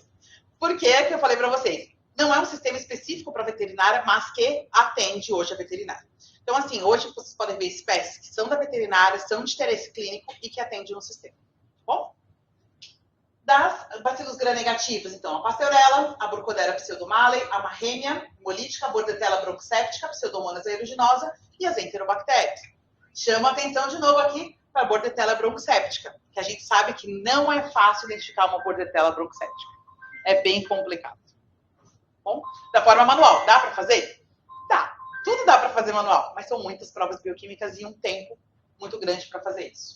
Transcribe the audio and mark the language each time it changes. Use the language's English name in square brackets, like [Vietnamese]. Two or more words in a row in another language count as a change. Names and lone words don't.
[Portuguese] Porque é que eu falei para vocês, não é um sistema específico para veterinária, mas que atende hoje a veterinária. Então, assim, hoje vocês podem ver espécies que são da veterinária, são de interesse clínico e que atendem no sistema. Tá bom? Das bacilos gram-negativos, então, a Pasteurella, a Burkholderia pseudomallei, a Marrenia hemolítica, a Bordetella bronchoséptica, Pseudomonas aeruginosa e as enterobactérias. Chama atenção de novo aqui para a Bordetella bronchoséptica, que a gente sabe que não é fácil identificar uma Bordetella bronchoséptica. É bem complicado. Bom, da forma manual, dá para fazer? Dá. Tudo dá para fazer manual, mas são muitas provas bioquímicas e um tempo muito grande para fazer isso.